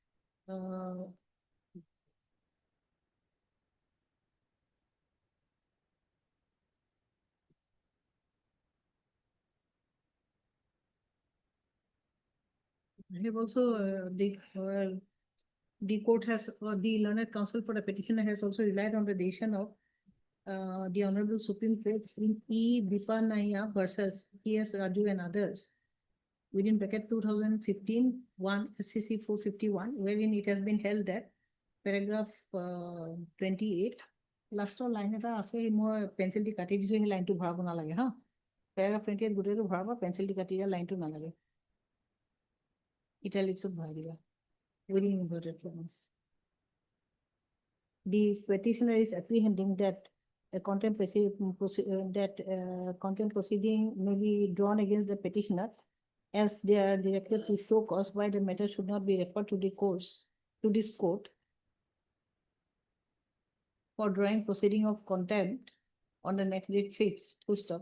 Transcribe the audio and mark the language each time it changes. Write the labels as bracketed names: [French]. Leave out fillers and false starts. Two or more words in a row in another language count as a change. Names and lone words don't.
[English] I have also the court has, the learned counsel for the petitioner has also relied on the decision of the Honorable Supreme Court in E. Bipanaya versus T.S. Raju and others within bracket 2015 1 SCC 451, wherein it has been held that paragraph 28 last line [Assamese] এটা আছে মই পেঞ্চিল দি কাটি দিছু হে লাইন টো ভৰাব না লাগে হ' পেৰাগ্ৰাফ ২৮ গোটেই টো ভৰাব পেঞ্চিল দি কাটি লাইন টো না লাগে [English] italics of bhariya within inverted commas. The petitioner is apprehending that a contempt proceeding may be drawn against the petitioner as they are directed to show cause why the matter should not be referred to this court for drawing proceeding of contempt on the next date fixed, full stop.